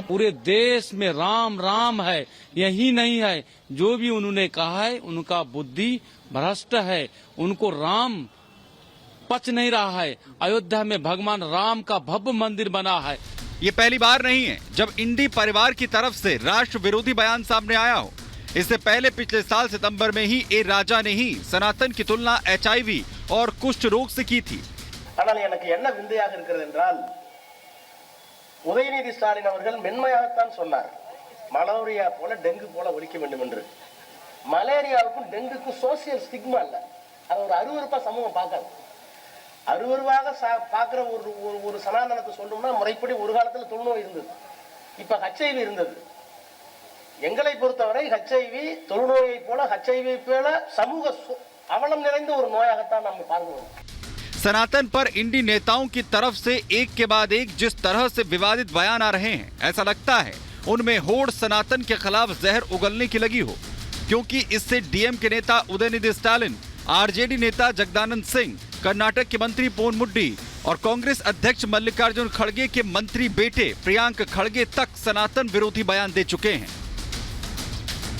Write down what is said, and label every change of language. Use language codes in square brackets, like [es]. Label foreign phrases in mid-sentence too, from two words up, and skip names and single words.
[hi] पूरे देश में राम राम है, यही नहीं है, जो भी उन्होंने कहा है उनका बुद्धि भ्रष्ट है, उनको राम पच नहीं रहा है। अयोध्या में भगवान राम का भव्य मंदिर बना है। ये पहली बार नहीं है जब इंडी परिवार की तरफ से राष्ट्र विरोधी बयान सामने आया हो। इससे पहले पिछले साल सितंबर में ही ए राजा ने ही सनातन की तुलना HIV और कुष्ठ रोग से की थी। [ta] ஆனால் எனக்கு என்ன விந்தையாக இருக்கிறது என்றால் உதயநிதி ஸ்டாலின் அவர்கள் மென்மையாகத்தான் சொன்னார், மலேரியா போல டெங்கு போல ஒழிக்க வேண்டும் என்று. மலேரியாவுக்கும் டெங்குக்கும் [en] social stigma [ta] இல்ல, அது ஒரு அருவருப்பா சமூகம் பார்க்காது. அருவருவாக பார்க்குற ஒரு சனாதனத்தை சொல்லணும்னா முறைப்படி ஒரு காலத்தில் தொழுநோய் இருந்தது, இப்போ HIV இருந்தது. எங்களை பொறுத்தவரை HIV தொழுநோயை போல HIV போல சமூக அவலம் நிறைந்த ஒரு நோயாகத்தான் நம்ம பார்க்கிறோம்। [hi] सनातन पर इंडी नेताओं की तरफ से एक के बाद एक जिस तरह से विवादित बयान आ रहे हैं, ऐसा लगता है उनमें होड़ सनातन के खिलाफ जहर उगलने की लगी हो, क्योंकि इससे डीएम के नेता उदयनिधि स्टालिन, आरजेडी नेता जगदानंद सिंह, कर्नाटक के मंत्री पोन मुड्डी और कांग्रेस अध्यक्ष मल्लिकार्जुन खड़गे के मंत्री बेटे प्रियांक खड़गे तक सनातन विरोधी बयान दे चुके हैं।